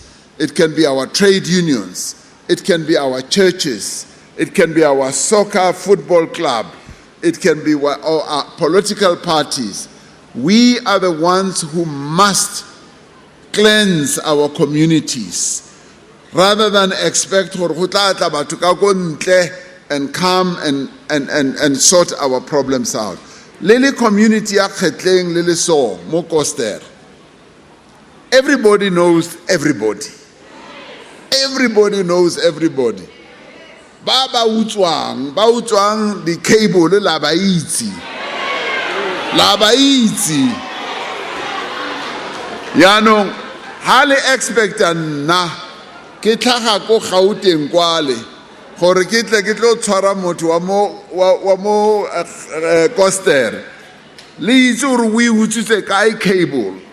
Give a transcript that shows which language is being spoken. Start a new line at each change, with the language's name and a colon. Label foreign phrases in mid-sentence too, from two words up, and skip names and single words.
English: It can be our trade unions, it can be our churches, it can be our soccer football club, it can be our political parties. We are the ones who must cleanse our communities rather than expect and come and sort our problems out.
Tswana: Lily community ya kgetleng le so mo Koster.
English: Everybody knows everybody. Everybody knows everybody.
Tswana: Ba utswang di cable la ba itse. La ba itse. Yaanong ha le expecta nna ke tlhaga go Gauteng kwale gore ke tlo tshwara motho wa mo Koster le itse gore o utswitse kae cable